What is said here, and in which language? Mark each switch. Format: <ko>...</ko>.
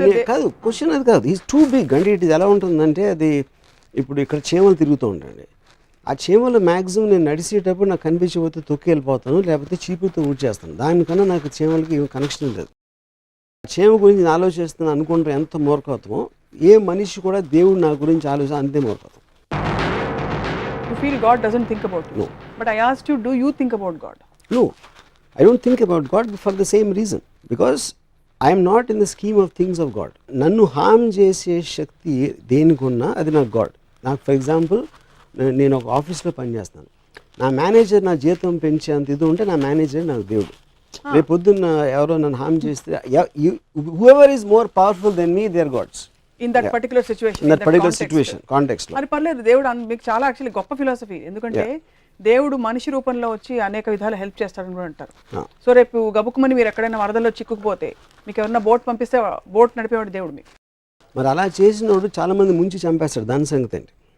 <te>కాదు, క్వశ్చన్ అది కాదు.</te> <en>Is too big.</en> <te>అంటే ఇట్ ఎలా ఉంటుందంటే, అది ఇప్పుడు ఇక్కడ చీమలు తిరుగుతూ ఉంటాయండి. ఆ చీమలు మ్యాక్సిమం నేను నడిచేటప్పుడు నాకు కనిపించకపోతే తొక్కి వెళ్ళిపోతాను, లేకపోతే చీపుతో ఊడ్చేస్తాను. దానికన్నా నాకు చీమలకి ఏం కనెక్షన్ లేదు. చీమ గురించి నేను ఆలోచిస్తున్నాను అనుకుంటే ఎంత మూర్ఖత్వమో, ఏ మనిషి కూడా దేవుడు నా గురించి ఆలోచన అంతే మూర్ఖత్వం.</te> <en>You feel God doesn't think about you. No. But I asked you, do you think about God? No, I don't think about God for the same reason. Because I am not in the scheme of things of God.</en> <te>నన్ను హామ్ చేసే శక్తి దేనికున్నా అది నాకు God. నాకు for example, నేను ఒక ఆఫీస్లో పనిచేస్తాను, నా మేనేజర్ నా జీతం పెంచేంత ఇది ఉంటే నా మేనేజర్ నాకు దేవుడు. రేపు పొద్దున్న ఎవరో నన్ను హామ్ చేస్తే,</te> <en>whoever is more powerful than me, they are gods. In that particular situation, in that particular situation, context lo.</en> <te>మరి పర్లేదు, దేవుడు మీకు చాలా యాక్చువల్లీ గొప్ప ఫిలాసఫీ. ఎందుకంటే దేవుడు మనిషి రూపంలో వచ్చి అనేక విధాలు హెల్ప్ చేస్తాడని కూడా అంటారు. సో రేపు గబుక్కుమని మీరు ఎక్కడైనా వరదల్లో చిక్కుకుపోతే మీకు ఎవరైనా బోట్ పంపిస్తే బోట్ నడిపేవాడు దేవుడు మీకు. మరి అలా చేసినోడు చాలా మంది ముంచి చంపేస్తాడు. దాని సంగతి ఏంటి?</te>